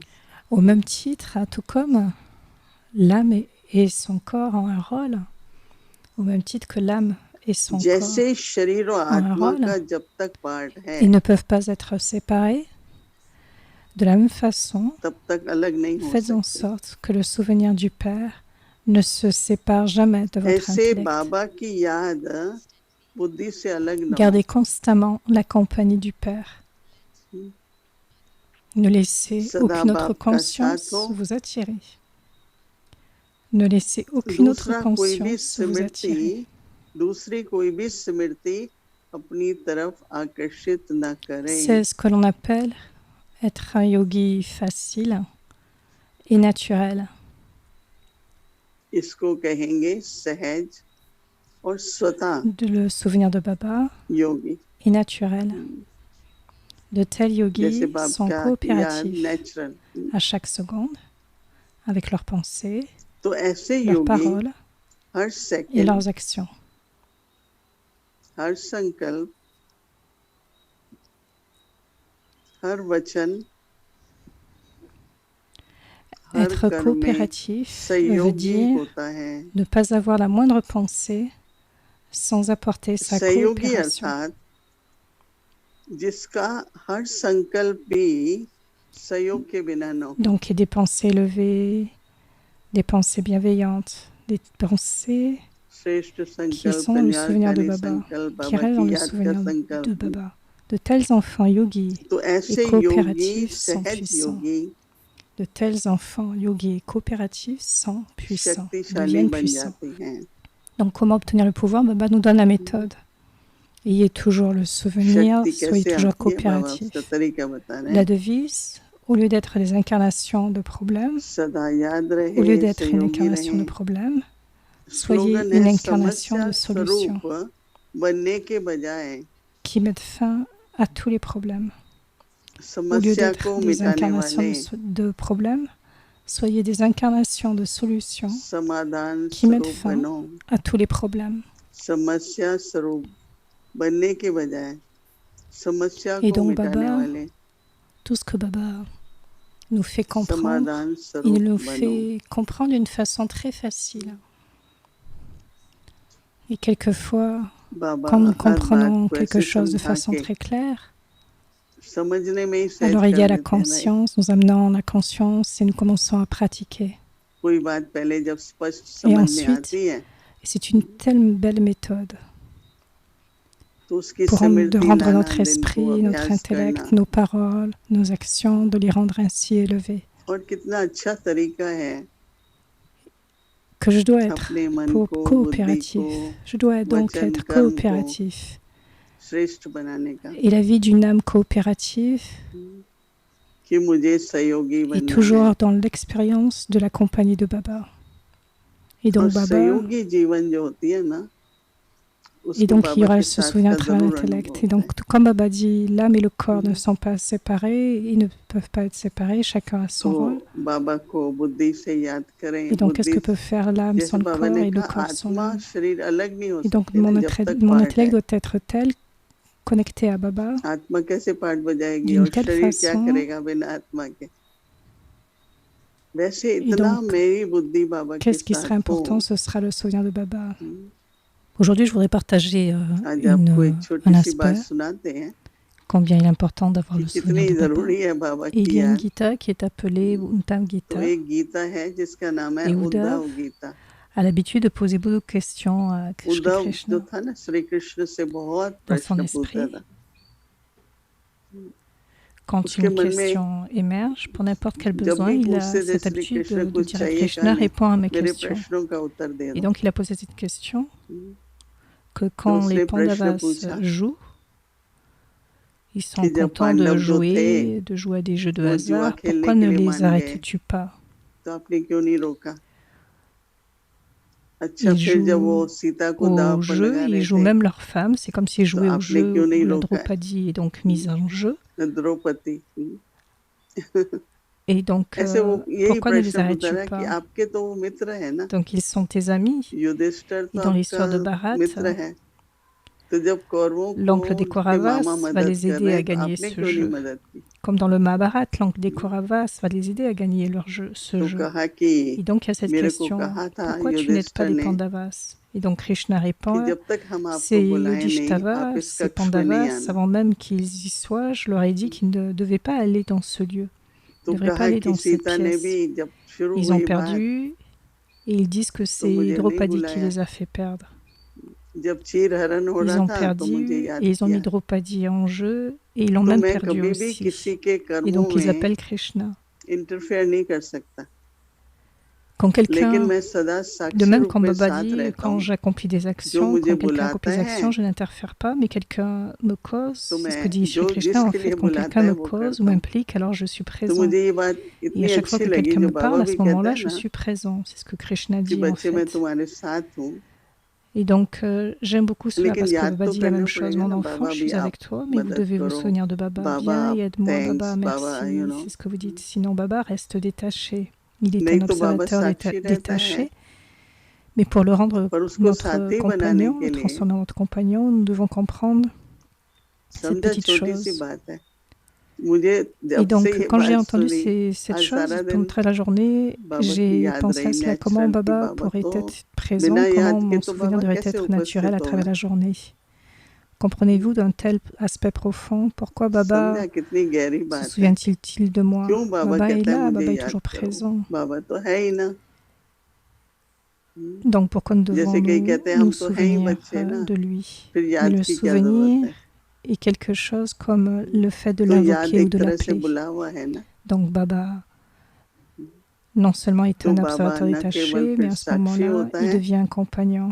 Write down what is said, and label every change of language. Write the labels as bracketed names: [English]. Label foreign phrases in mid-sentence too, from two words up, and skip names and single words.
[French] Au même titre, tout comme l'âme et son corps ont un rôle, au même titre que l'âme et son corps [Hindi] जैसे शरीर और [French] ont un [Hindi] आत्मा [French] rôle, [Hindi] का जब तक पार्ट है [French] ils ne peuvent pas être séparés. De la même façon, [Hindi] तब तक अलग नहीं हो [French] faites en [Hindi] सकते। [French] sorte que le souvenir du Père ne se sépare jamais de votre [Hindi] ऐसे [French] intellect. [Hindi] बाबा की याद बुद्धि से अलग न हो। [French] Gardez constamment la compagnie du Père. Ne laissez [Hindi] सदा [French] aucune autre [Hindi] बाप का साथ [French] conscience [Hindi] हो। [French] vous attirer. Ne laissez aucune autre [Hindi] दूसरा कोई भी [French] conscience vous attirer. [Hindi] स्मृति, दूसरी कोई भी स्मृति अपनी तरफ आकर्षित न करे। [French] C'est ce que l'on appelle être un yogi facile et naturel. [Hindi] इसको कहेंगे सहज और स्वतः [French] Le souvenir de Baba [Hindi] योगी। [French] est naturel. De tels [Hindi] जैसे [French] yogis [Hindi] बाप [French] sont [Hindi] का याद [French] coopératifs [Hindi] नेचुरल। [French] à chaque seconde avec leurs pensées, [Hindi] तो ऐसे [French] leurs [Hindi] योगी [French] paroles [Hindi] हर [French] et [Hindi] सेकंड, [French] leurs actions. [Hindi] हर संकल्प, हर वचन, हर [French] Être [Hindi] कर्म में [French] coopératif veut [Hindi] सहयोगी [French] dire [Hindi] होता है। [French] ne pas avoir la moindre pensée sans apporter sa [Hindi] सहयोगी [French] coopération. [Hindi] अर्थात जिसका हर संकल्प भी सहयोग के बिना न हो। [French] Donc, et des pensées élevées, des pensées bienveillantes, des pensées [Hindi] श्रेष्ठ [French] qui [Hindi] संकल्प, [French] sont le souvenir de [Hindi] कल्याणकारी [French] Baba, [Hindi] संकल्प, [French] qui [Hindi] बाबा [French] restent dans [Hindi] की [French] le [Hindi] याद का [French] souvenir de [Hindi] संकल्प। [French] Baba. De tels enfants yogis [Hindi] तो [French] et [Hindi] ऐसे योगी, [French] coopératifs sont [Hindi] सहज [French] puissants. [Hindi] योगी [French] De tels enfants yogis et coopératifs sont puissants, [Hindi] शक्तिशाली [French] deviennent [Hindi] बन [French] puissants. [Hindi] जाते हैं। [French] Donc, comment obtenir le pouvoir? Baba nous donne la méthode. Ayez toujours le souvenir, [Hindi] शक्ति [French] soyez [Hindi] कैसे [French] toujours [Hindi] आती है बाबा उसका [French] coopératifs. [Hindi] तरीका बता रहे [French] La [Hindi] हैं। [French] devise, au lieu d'être des incarnations de problèmes, [Hindi] सदा याद [French] au lieu [Hindi] रहे, [French] d'être une [Hindi] सहयोगी [French] incarnation de [Hindi] रहे। [French] problèmes, soyez [Hindi] स्लोगन [French] une [Hindi] है [French] incarnation [Hindi] समस्या [French] de solutions [Hindi] स्वरूप बनने के बजाय [French] qui mettent fin à tous les problèmes. Au lieu [Hindi] समस्या [French] d'être [Hindi] को [French] des [Hindi] मिटाने [French] incarnations [Hindi] वाले [French] de problèmes, soyez des incarnations de solutions [Hindi] समाधान [French] qui mettent [Hindi] स्वरूप [French] fin [Hindi] बनो। [French] à tous les problèmes. [Hindi] समस्या स्वरूप बनने के बजाय समस्या [French] Et [Hindi] को [French] donc [Hindi] मिटाने [French] Baba, [Hindi] वाले [French] tout ce que Baba nous fait comprendre, [Hindi] समाधान [French] il [Hindi] स्वरूप [French] nous [Hindi] बनो। [French] fait comprendre d'une façon très facile. Et quelquefois, [Hindi] बाबा [French] quand nous [Hindi] हर बात [French] comprenons [Hindi] को [French] quelque [Hindi] ऐसे [French] chose de [Hindi] समझा [French] façon [Hindi] के [French] très claire, [Hindi] समझने में ही सहज [French] alors il y [Hindi] कर [French] a la [Hindi] देते हैं ना। [French] conscience, nous amenons la conscience et nous commençons à pratiquer. [Hindi] कोई बात पहले जब स्पष्ट [French] Et [Hindi] समझ में [French] ensuite, [Hindi] आती है [French] c'est une telle belle méthode [Hindi] तो उसकी [French] pour de [Hindi] स्मृति [French] rendre [Hindi] लाना, [French] notre [Hindi] दिन को [French] esprit, notre [Hindi] अभ्यास करना। [French] intellect, nos paroles, nos actions, de les rendre ainsi élevés. [Hindi] और कितना अच्छा तरीका है [French] Que je dois être [Hindi] अपने मन को, बुद्धि [French] coopératif. [Hindi] को, [French] Je dois donc [Hindi] वचन [French] être [Hindi] कर्म को [French] coopératif. [Hindi] श्रेष्ठ बनाने का [French] Et la vie d'une âme coopérative [Hindi] कि मुझे सहयोगी [French] est [Hindi] बनना है। [French] toujours dans l'expérience de la compagnie de Baba. Et [Hindi] और [French] donc Baba, [Hindi] सहयोगी जीवन जो होती है ना [French] et [Hindi] उसको [French] donc il y [Hindi] बाबा [French] aura [Hindi] के [French] ce [Hindi] साथ [French] souvenir [Hindi] का [French] à travers [Hindi] जरूर [French] l'intellect. [Hindi] अनुभव [French] Et donc, [Hindi] है। [French] tout comme Baba dit, l'âme et le corps ne sont pas séparés, ils ne peuvent pas être séparés, chacun a son rôle. [Hindi] तो बाबा को बुद्धि से याद करें। [French] Et donc, qu'est-ce que [Hindi] बुद्धि [French] peut faire l'âme [Hindi] जैसे [French] sans le [Hindi] बाबा [French] corps [Hindi] ने [French] et le [Hindi] कहा [French] corps sans [Hindi] आत्मा [French] l'âme? [Hindi] शरीर अलग नहीं हो [French] Et donc, [Hindi] सकते ना जब तक [French] mon [Hindi] पार्ट [French] intellect [Hindi] है। [French] doit être tel, connecté à Baba, [Hindi] आत्मा कैसे पार्ट बजाएगी [French] d'une [Hindi] और [French] telle [Hindi] शरीर क्या [French] façon. [Hindi] करेगा बिना आत्मा के। वैसे [French] Et [Hindi] इतना [French] donc, [Hindi] मेरी बुद्धि बाबा के [French] qu'est-ce qui [Hindi] साथ [French] serait [Hindi] हो। [French] important? Ce sera le souvenir de Baba. Aujourd'hui, je voudrais partager [Hindi] आज आपको एक [French] un [Hindi] छोटी सी बात [French] aspect, [Hindi] सुनाते हैं [French] combien il est important d'avoir [Hindi] कि [French] le souvenir [Hindi] कितनी [French] de Baba. [Hindi] जरूरी है बाबा [French] Et il [Hindi] की [French] y a une [Hindi] याद। [French] Gita qui est appelée Untam [Hindi] तो [French] Gita. [Hindi] एक गीता है जिसका नाम है [French] Et [Hindi] उद्धव [French] Uddhav [Hindi] गीता। [French] a l'habitude de poser beaucoup de questions à Shri [Hindi] उद्धव जो [French] Krishna [Hindi] था ना श्री कृष्ण से बहुत [French] dans son [Hindi] प्रश्न पूछता [French] esprit. [Hindi] था। [French] Quand [Hindi] उसके [French] une [Hindi] मन में [French] question émerge, pour n'importe quel [Hindi] जब [French] besoin, [Hindi] भी [French] il a [Hindi] पूछते थे [French] cette [Hindi] श्री [French] habitude [Hindi] कृष्ण [French] de [Hindi] कुछ [French] dire à [Hindi] चाहिए [French] Krishna, [Hindi] क्या नहीं, [French] réponds à mes [Hindi] मेरे [French] questions. [Hindi] प्रश्नों का उत्तर दे [French] Et [Hindi] दो। [French] donc, il a posé cette question que [Hindi] तो [French] quand [Hindi] उसने [French] les [Hindi] प्रश्न [French] Pandavas [Hindi] पूछा [French] jouent, ils sont [Hindi] कि जब [French] contents de [Hindi] पांडव जो थे [French] jouer à des jeux de [Hindi] वो जुआ [French] hasard. [Hindi] खेलने [French] Pourquoi [Hindi] के [French] ne [Hindi] लिए [French] les [Hindi] मान गए [French] arrêtes-tu pas? [Hindi] तो आपने क्यों नहीं रोका। अच्छा [French] Ils [Hindi] फिर जब वो [French] jouent [Hindi] सीता को दाव [French] au [Hindi] पर [French] jeu, [Hindi] लगा [French] ils [Hindi] रहे [French] jouent [Hindi] थे [French] même leurs femmes. C'est comme s'ils [Hindi] तो [French] jouaient au [Hindi] आपने [French] jeu [Hindi] क्यों नहीं [French] où la [Hindi] रोका। [French] Draupadi est donc mise en jeu. [Hindi] द्रौपदी [French] Et donc, [Hindi] ऐसे वो यही [French] pourquoi ne les [Hindi] प्रश्न पूछा [French] arrêtes-tu [Hindi] रहा कि [French] pas? [Hindi] आपके तो वो मित्र है ना, [French] Donc, ils sont tes amis. [Hindi] युधिष्ठिर [French] Et [Hindi] तो [French] dans [Hindi] आपका [French] l'histoire de Bharat, [Hindi] मित्र है। तो जब कौरवों [French] l'oncle des [Hindi] को के [French] Kauravas [Hindi] मामा [French] va [Hindi] मदद [French] les [Hindi] कर [French] aider [Hindi] रहे [French] à [Hindi] हैं तो [French] gagner [Hindi] आपने [French] ce [Hindi] क्यों नहीं [French] jeu. [Hindi] मदद की। [French] Comme dans le Mahabharat, l'oncle des Kauravas va les aider à gagner ce [Hindi] तो [French] jeu. [Hindi] कहा कि [French] Et donc, il y a cette [Hindi] मेरे को [French] question, [Hindi] कहा था [French] pourquoi tu n'aides pas [Hindi] युधिष्ठिर [French] les [Hindi] ने [French] Pandavas? Et donc, Krishna [Hindi] कि [French] répond, [Hindi] जब तक हम आपको [French] ces [Hindi] बुलाएं नहीं [French] Yudhishthira, [Hindi] आप इस [French] ces [Hindi] कक्ष में नहीं [French] Pandavas, [Hindi] आना। [French] avant même qu'ils y soient, je leur ai dit qu'ils ne devaient pas aller dans ce lieu. Ils [Hindi] तो [French] ne devraient pas [Hindi] कहा [French] aller [Hindi] कि [French] dans cette [Hindi] सीता ने [French] pièce. [Hindi] भी जब शुरू [French] Ils ont [Hindi] हुई बात [French] perdu et ils disent que [Hindi] तो [French] c'est [Hindi] मुझे नहीं [French] Draupadi qui [Hindi] बुलाया। [French] les a fait perdre. [Hindi] जब चीर हरण हो [French] Ils [Hindi] रहा [French] ont [Hindi] था तो मुझे [French] perdu [Hindi] याद [French] et ils ont mis [Hindi] किया। [French] Draupadi en jeu et ils l'ont [Hindi] तो [French] même [Hindi] मैं [French] perdu [Hindi] कभी भी किसी [French] aussi. [Hindi] के [French] Et [Hindi] कर्मों [French] donc ils [Hindi] में [French] appellent Krishna. [Hindi] इंटरफेयर नहीं कर सकता, [French] Quand [Hindi] लेकिन [French] quelqu'un, [Hindi] मैं सदा [French] de [Hindi] साक्षी [French] même [Hindi] रूप [French] comme [Hindi] में [French] Baba [Hindi] साथ [French] dit, [Hindi] रहता [French] quand [Hindi] हूँ। [French] j'accomplis des [Hindi] जो [French] actions, [Hindi] मुझे [French] quand quelqu'un accomplit [Hindi] बुलाता [French] des [Hindi] है [French] actions, je n'interfère pas, mais quelqu'un me cause, [Hindi] तो [French] c'est ce [Hindi] मैं [French] que dit Shri [Hindi] जो [French] Krishna, en [Hindi] जिसके [French] fait, [Hindi] लिए [French] quand [Hindi] बुलाता [French] quelqu'un [Hindi] है [French] me [Hindi] वो [French] cause ou [Hindi] करता हूँ। [French] m'implique, alors je suis [Hindi] तो [French] présent. [Hindi] मुझे ये बात [French] Et [Hindi] इतनी [French] à chaque fois [Hindi] अच्छी [French] que [Hindi] लगी [French] quelqu'un [Hindi] जो [French] me [Hindi] बाबा [French] parle, à [Hindi] भी [French] ce [Hindi] कहता [French] moment-là, [Hindi] है [French] je [Hindi] ना [French] suis présent. C'est ce que Krishna [Hindi] कि [French] dit, en [Hindi] बच्चे मैं [French] fait. [Hindi] तुम्हारे साथ हूँ, [French] Et donc, j'aime beaucoup cela [Hindi] लेकिन [French] parce que [Hindi] याद [French] Baba [Hindi] तो [French] dit la [Hindi] करना [French] même chose. [Hindi] पड़ेगा [French] Mon [Hindi] ना, [French] enfant, [Hindi] बाबा [French] je [Hindi] भी [French] suis [Hindi] आप [French] avec toi, mais vous [Hindi] मदद [French] devez vous [Hindi] करो, [French] souvenir de Baba. [Hindi] बाबा [French] Viens [Hindi] आप [French] et aide-moi, [Hindi] थैंक्स [French] Baba, [Hindi] बाबा, [French] merci. C'est ce que vous dites. Sinon, Baba reste détaché. Il est [Hindi] नहीं [French] un [Hindi] तो बाबा [French] observateur [Hindi] साक्षी रहता है, [French] détaché. Mais pour le rendre [Hindi] पर उसको [French] notre [Hindi] साथी बनाने [French] compagnon, [Hindi] के [French] le [Hindi] लिए [French] transformer en notre compagnon, nous devons comprendre cette [Hindi] समझा [French] petite [Hindi] छोटी सी [French] chose. [Hindi] बात है मुझे [French] Et [Hindi] जब से [French] donc, [Hindi] ये [French] quand j'ai [Hindi] बात [French] entendu [Hindi] सुनी [French] cette [Hindi] आज [French] chose, [Hindi] सारा [French] pendant [Hindi] दिन [French] toute la journée, [Hindi] बाबा की [French] j'ai [Hindi] याद [French] pensé [Hindi] रही [French] à cela, comment [Hindi] नेचुरल की [French] Baba [Hindi] बाबा [French] pourrait [Hindi] तो [French] être présent, [Hindi] बिना [French] comment [Hindi] याद के [French] mon [Hindi] तो [French] souvenir [Hindi] बाबा [French] devrait [Hindi] कैसे [French] être naturel [Hindi] उपस्थित [French] à travers [Hindi] होगा। [French] la journée. Comprenez-vous d'un tel aspect profond? Pourquoi Baba [Hindi] समझा कितनी गहरी [French] se [Hindi] बात है। [French] souvient-il de moi? [Hindi] क्यों बाबा [French] Baba est [Hindi] कहता है [French] là, [Hindi] मुझे [French] Baba est [Hindi] याद [French] toujours [Hindi] करो, [French] présent. [Hindi] बाबा तो है ही ना। [French] Donc pourquoi nous devons [Hindi] जैसे कई कहते हैं हम [French] nous [Hindi] तो हैं ही [French] souvenir [Hindi] बच्चे ना, [French] de lui? [Hindi] फिर [French] Mais [Hindi] याद [French] le [Hindi] की क्या जरूरत [French] souvenir [Hindi] है। [French] est quelque chose comme le fait de [Hindi] तो याद [French] l'invoquer ou [Hindi] एक [French] de [Hindi] तरह से [French] l'appeler. [Hindi] बुला हुआ है ना। [French] Donc Baba non seulement est [Hindi] तो [French] un [Hindi] बाबा [French] observateur [Hindi] न केवल [French] détaché, mais [Hindi] फिर [French] à ce [Hindi] साक्षी [French] moment-là, [Hindi] होता [French] il [Hindi] है [French] devient un compagnon.